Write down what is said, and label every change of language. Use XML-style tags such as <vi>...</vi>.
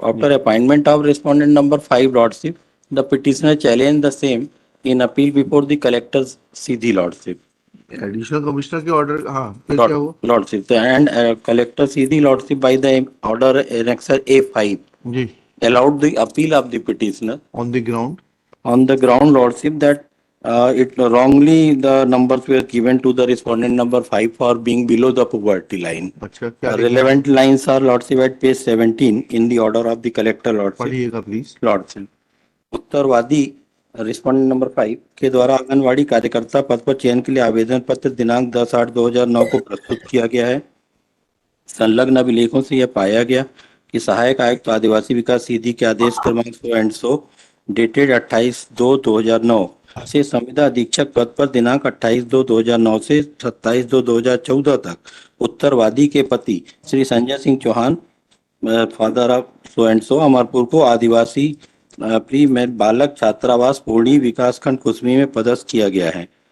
<en>After appointment of respondent number 5, Lordship, the petitioner challenged the same in appeal before the collector's CD, Lordship.</en> <hi>Additional commissioner के order, हाँ फिर क्या हुआ?</hi> <en>Lordship, and collector CD, Lordship, by the order annexer A5</en> <hi>ji</hi> <en>allowed the appeal of the petitioner on the ground. on the ground, Lordship, that it wrongly the numbers were given to the respondent number 5 for being below the poverty line.</en> <hi>अच्छा क्या लिखा है?</hi> <en>Relevant lines are, Lordship, at page 17 in the order of the collector, Lordship.</en> <hi>पढ़िएगा please.</hi> <en>Lordship.</en> <hi>उत्तरवादी respondent number 5 के द्वारा आंगनवाड़ी कार्यकर्ता पद पर चयन के लिए आवेदन पत्र दिनांक 10/8/2009 को प्रस्तुत किया गया है। संलग्न अभिलेखों से यह पाया गया कि सहायक आयुक्त आदिवासी विकास सीधी के आदेश क्रमांक 100 डेटेड 28/2/2009 से संविदा अधीक्षक पद पर दिनांक 28/2/2009 से 27/2/2014 तक उत्तरवादी के पति Shri Sanjay Singh Chauhan,</hi> <en>father of so and so,</en> <hi>Amarpur को आदिवासी प्री में बालक छात्रावास पूर्णी विकासखंड कुसमी में पदस्थ किया गया है।</hi>